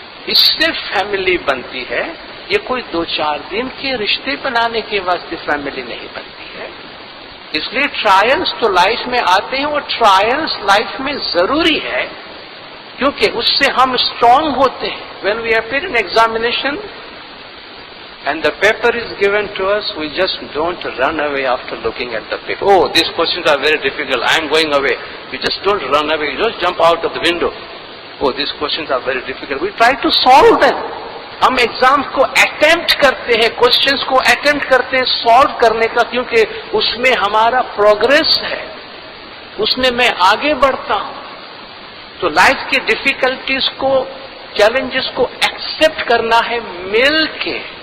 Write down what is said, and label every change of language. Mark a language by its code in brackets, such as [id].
[ur] اس سے فیملی بنتی ہے. یہ کوئی 2-4 دن کے رشتے بنانے کے واسطے فیملی نہیں بنتی ہے. اس لیے ٹرائلز تو لائف میں آتے ہیں، اور ٹرائلز لائف میں ضروری ہے کیونکہ اس سے ہم اسٹرانگ ہوتے ہیں. [en] When we appear in examination and the paper is given to us, we just don't run away after looking at the paper. Oh, these questions are very difficult, I am going away. We just don't run away, you just jump out of the window. Oh, these questions are very difficult. We try to solve them. [ur] ہم exam کو attempt کرتے ہیں، questions کو attempt کرتے ہیں solve کرنے کا، کیونکہ اس میں ہمارا پروگرس ہے، اس میں میں آگے بڑھتا ہوں. تو لائف کے ڈیفیکلٹیز کو، چیلنجز کو ایکسپٹ کرنا ہے مل کے.